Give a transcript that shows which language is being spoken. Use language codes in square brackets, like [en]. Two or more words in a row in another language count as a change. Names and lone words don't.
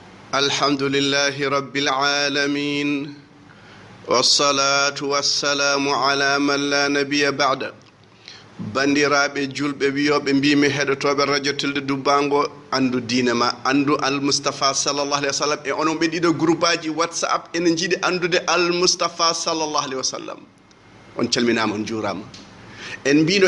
[ar] الحمد لله رب العالمين والصلاة والسلام على من لا نبي بعد [ff] bandiraɓe julɓe wiyoɓe mbimi heɗotoɓe radio tilde dubbango andu diine ma andu almustafa [ar] صلى الله عليه وسلم [ff] e onon ɓe ɗiɗo groupe aji whatsapp ene jiiɗi andude almustafa [ar] صلى الله عليه وسلم [ff] on calminama on juurama en mbino